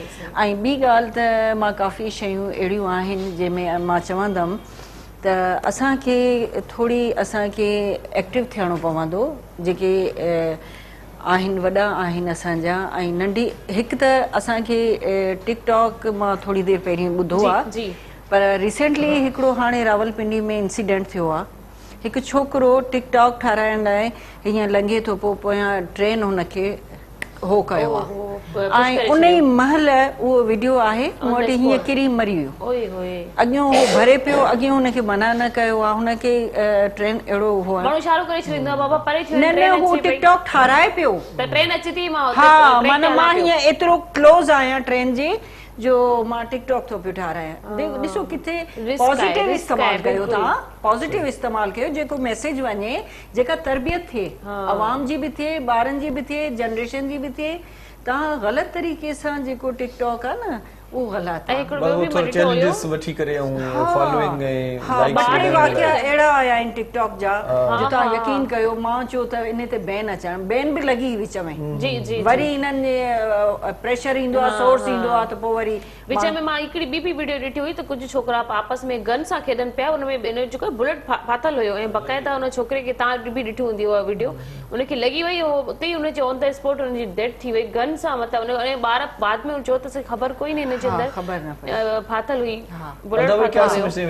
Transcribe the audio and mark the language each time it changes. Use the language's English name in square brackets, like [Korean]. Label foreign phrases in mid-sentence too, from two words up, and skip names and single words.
[Sindhi] ऐं ॿी ॻाल्हि त मां काफ़ी शयूं अहिड़ियूं आहिनि जंहिंमें मां चवंदमि त असांखे थोरी असांखे एक्टिव थियणो पवंदो जेके आहिनि वॾा आहिनि असांजा ऐं नंढी हिकु त असांखे टिकटॉक मां थोरी देरि पहिरीं ॿुधो आहे जी पर रिसेंटली हिकिड़ो हाणे रावलपिंडी में इंसिडेंट थियो आहे हिकु छोकिरो टिकटॉक ठाराइण लाइ हीअं लंघे थो पोयां ट्रेन हुनखे हो कयो आहे ऐं उन ई महिल उहो वीडियो आहे मूं वटि हीअं किरी मरी वियो ओए होए अॻियों उहो भरे पियो अॻियों हुनखे मना न कयो आहे हुनखे ट्रेन अहिड़ो हो आहे माण्हू इशारो करे छॾींदो आहे बाबा परे थियो न न हू टिकटॉक ठाराए पियो त ट्रेन अचे थी मां हा माना मां हीअं एतिरो क्लोज़ आहियां ट्रेन जे जो मां टिकटॉक थो पियो ठारायां ॾिसो किथे पॉज़िटिव इस्तेमालु कयो तव्हां पॉज़िटिव इस्तेमालु कयो जेको मैसेज वञे जेका तरबियत थिए अवाम जी बि थिए ॿारनि जी बि थिए जनरेशन जी बि थिए तव्हां ग़लति तरीक़े सां जेको टिकटॉक आहे न उहो ग़लति आहे वो थोड़ा चैलेंजेस वठी करे ऐं फॉलोइंग ऐं लाइक्स ॿाहिरि वाक़िया अहिड़ा आया आहिनि टिकटॉक जा जो तव्हां यकीन कयो मां चयो त इन ते बैन अचणु बैन बि लॻी विच में जी जी वरी इन्हनि जे प्रेशर ईंदो आहे सोर्स ईंदो आहे त पोइ वरी विच में मां हिकिड़ी ॿी बि वीडियो ॾिठी हुई त कुझु छोकिरा आपस में गन सां खेॾनि पिया हुन में जेको बुलेट फाथल हुयो ऐं बक़ाइदा हुन छोकिरे खे तव्हां बि ॾिठी हूंदी उहा वीडियो उनखे लॻी वई उते ई हुनजे [English] on the spot [Sindhi] हुनजी डेथ थी वई गन सां मतिलबु ॿार बाद में चयो त ख़बर कोई न हिनजे अंदरि फाथल हुई बुलेट फाथल हुयो